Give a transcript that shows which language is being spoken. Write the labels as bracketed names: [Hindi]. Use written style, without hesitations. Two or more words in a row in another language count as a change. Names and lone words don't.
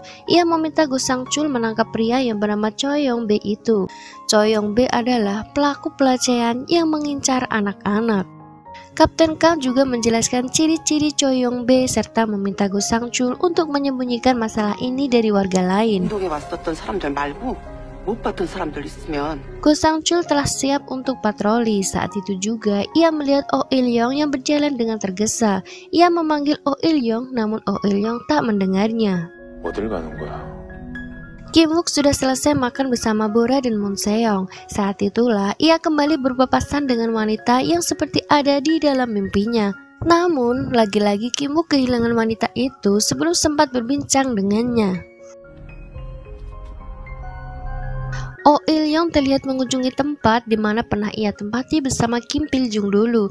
[Indonesian] Ia meminta Go Sang-chul menangkap pria yang bernama Choi Yong-bae itu. Choi Yong-bae adalah pelaku pelecehan yang mengincar anak-anak. Kapten Kang juga menjelaskan ciri-ciri Choi Yong-bae serta meminta Go Sang-chul untuk menyembunyikan masalah ini dari warga lain. [Korean] 운동에 왔었던 사람들 말고 못 봤던 사람들 있으면. [Indonesian] Go Sang-chul telah siap untuk patroli. Saat itu juga ia melihat Oh Il-yong yang berjalan dengan tergesa. Ia memanggil Oh Il-yong, namun Oh Il-yong tak mendengarnya. [Korean] 어딜 가는 거야? [Indonesian] Kim Wook sudah selesai makan bersama Bora dan Moon Se-young. Saat itulah ia kembali berpapasan dengan wanita yang seperti ada di dalam mimpinya. Namun, lagi-lagi Kim Wook kehilangan wanita itu sebelum sempat berbincang dengannya. Oh Il Il-yong terlihat mengunjungi tempat di mana pernah ia tempati bersama Kim Pil-jung dulu.